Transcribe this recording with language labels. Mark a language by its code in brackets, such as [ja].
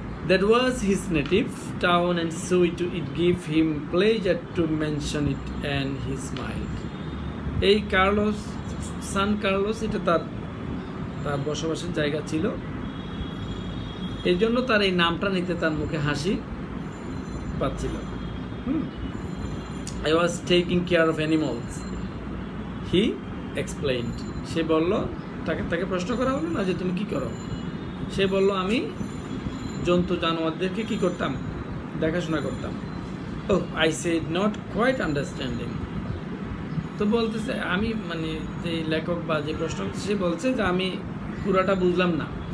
[en] That was his native town, and so it gave him pleasure to mention it, and he smiled. [bn] এই Carlos, সান Carlos, এটা তার বসবাসের জায়গা ছিল, এই জন্য তার এই নামটা নিতে তার মুখে হাসি পাচ্ছিল। [en] I was taking care of animals, he explained. [bn] সে বলল, তাকে প্রশ্ন করা হলো না যে তুমি কি করো, সে বলল আমি জন্তু জানোয়ারদেরকে কি করতাম, দেখাশোনা করতাম। [en] Oh, I said, not quite understanding. [bn] তো বলতেছে আমি মানে যে লেখক বা যে প্রশ্ন সে বলছে যে আমি পুরাটা বুঝলাম না।